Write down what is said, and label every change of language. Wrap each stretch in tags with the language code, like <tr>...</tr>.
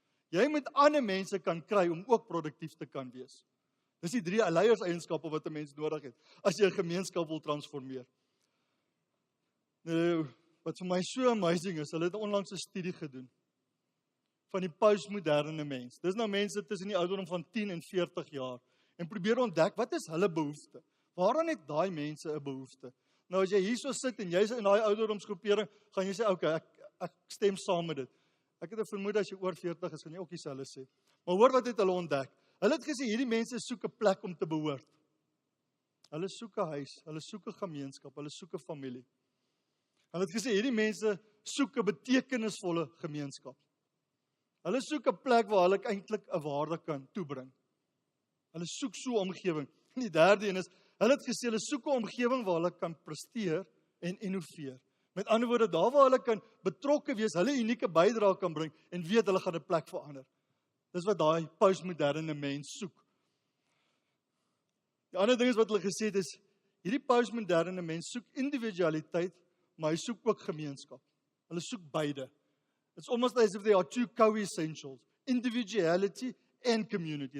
<af>Jy moet ander mense kan kry om ook produktief te kan wees. Dis die 3 leierseienskappe wat 'n mens nodig het, as jy 'n gemeenskap wil transformeer. Nou, wat vir my so amazing is, hulle het onlangs 'n studie gedoen van die postmoderne mens. Dis nou mense tussen die ouderdom van 10 en 40 jaar. En probeer ontdek, wat is hulle behoefte? Waaraan het daai mense 'n behoefte? Nou as jy hierso sit en jy's in daai ouderdomsgroepering, gaan jy sê, okay, ek stem saam met dit. Ek het 'n vermoed as jy oor 40 is, gaan jy ook dieselfde sê. Maar hoor wat het hulle ontdek? Hulle het gesê, hierdie mense soek 'n plek om te behoort. Hulle soek 'n huis, hulle soek 'n gemeenskap, hulle soek 'n familie. Hulle het gesê, hierdie mense soek 'n betekenisvolle gemeenskap. Hulle soek 'n plek waar hulle eintlik 'n waarde kan toebring. Hulle soek so 'n omgewing. En die derde een is, hulle het gesê, hulle soek 'n omgewing waar hulle kan presteer en innoveer. Met ander woorde, daar waar hulle kan betrokke wees, hulle unieke bydrae kan bring en weet hulle gaan 'n plek verander. Dis wat daai postmoderne mens soek. Die ander ding is wat hulle gesê het is, hierdie postmoderne mens soek individualiteit, maar hy soek ook gemeenskap. Hulle soek beide.</af> <en>It's almost as if they are 2 co-essentials, individuality and community.</en>